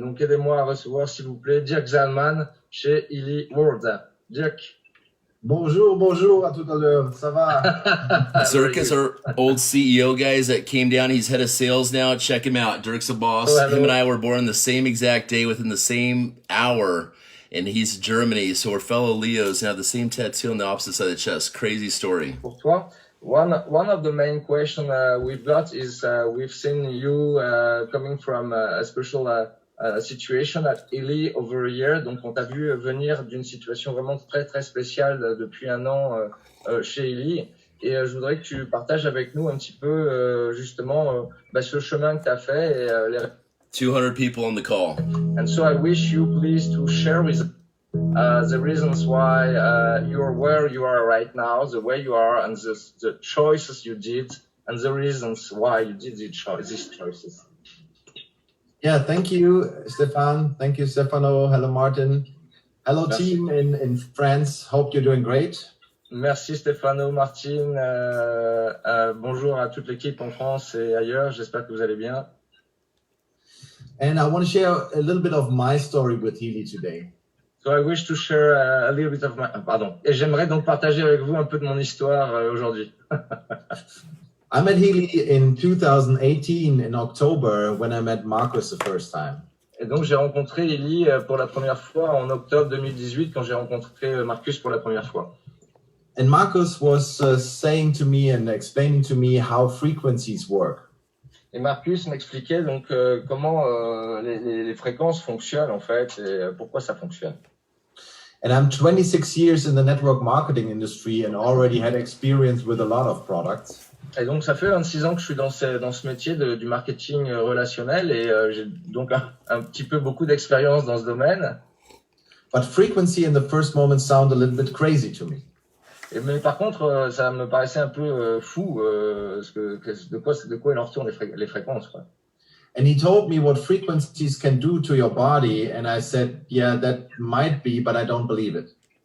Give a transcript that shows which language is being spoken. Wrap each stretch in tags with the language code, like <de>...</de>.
<fr>Donc, aidez-moi à recevoir, s'il vous plaît, Dirk Zalman chez Healy World. Dirk. Bonjour à tout à l'heure, ça va?</fr> <en>Dirk is our old CEO, guys, that came down. He's head of sales now. Check him out. Dirk's a boss. Him and I were born the same exact day within the same hour, and he's Germany, so we're fellow Leos and have the same tattoo on the opposite side of the chest. Crazy story.</en> <fr>Pour toi,</fr> <en>one of the main questions we've got is we've seen you coming from a special situation at Healy over a year.</en> <fr>Donc, on t'a vu venir d'une situation vraiment très, très spéciale depuis un an chez Healy. Et je voudrais que tu partages avec nous un petit peu, justement, ce chemin que tu as fait. Et, les...</fr> <en>200 people on the call. And so I wish you please to share with the reasons why you're where you are right now, the way you are, and the choices you did, and the reasons why you did these choices. Yeah, thank you, Stefan. Thank you, Stefano. Hello, Martin. Hello, team in France. Hope you're doing great.</en> <fr>Merci, Stefano, Martin. Bonjour à toute l'équipe en France et ailleurs. J'espère que vous allez bien.</fr> <en>And I want to share a little bit of my story with Healy today. So I wish to share a little bit of my...</en> <fr>Pardon. Et j'aimerais donc partager avec vous un peu de mon histoire aujourd'hui.</fr> <en>I met Healy in 2018 in October when I met Marcus the first time.</en> <fr>Et donc j'ai rencontré Healy pour la première fois en octobre 2018 quand j'ai rencontré Marcus pour la première fois.</fr> <en>And Marcus was saying to me and explaining to me how frequencies work.</en> <fr>Et Marcus m'expliquait donc comment les fréquences fonctionnent en fait et pourquoi ça fonctionne.</fr> <en>And I'm 26 years in the network marketing industry and already had experience with a lot of products.</en> <fr>Et donc, ça fait 26 ans que je suis dans ce métier du marketing relationnel et j'ai donc un petit peu beaucoup d'expérience dans ce domaine.</fr> <en>But frequency in the first moment sounded a little bit crazy to me.</en> <fr>Mais par contre, ça me paraissait un peu fou de quoi il en retourne les fréquences, quoi.</fr> <en>And he told me what frequencies can do to your body. And I said, yeah, that might be, but I don't believe it.</en>